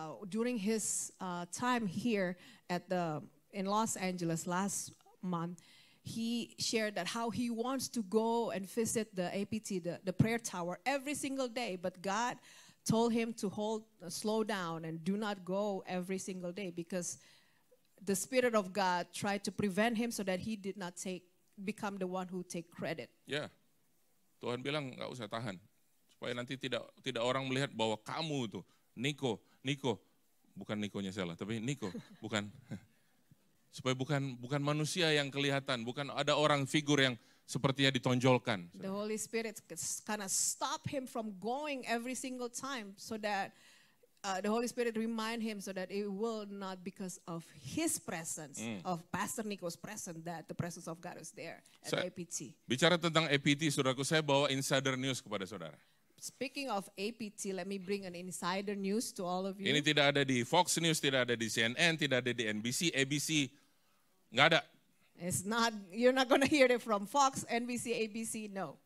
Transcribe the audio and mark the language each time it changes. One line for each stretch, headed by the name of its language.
English: During his time here in Los Angeles last month, he shared that how he wants to go and visit the APT, the prayer tower, every single day. But God told him to slow down and do not go every single day because the Spirit of God tried to prevent him so that he did not become the one who take credit.
Indonesian: Ya, Tuhan bilang nggak usah tahan, supaya nanti tidak orang melihat bahwa kamu itu Niko, bukan Nikonya salah, tapi Niko, bukan. Supaya bukan manusia yang kelihatan, bukan ada orang figur yang sepertinya ditonjolkan.
English: The Holy Spirit kind of stop him from going every single time so that the Holy Spirit remind him so that it will not because of his presence, of Pastor Nico's presence, that the presence of God is there at APT.
Indonesian: Bicara tentang APT, saudaraku, saya bawa insider news kepada saudara.
English: Speaking of APT, let me bring an insider news to all of you.
Indonesian: Ini tidak ada di Fox News, tidak ada di CNN, tidak ada di NBC, ABC, nggak ada.
English: You're not going to hear it from Fox, NBC, ABC, no.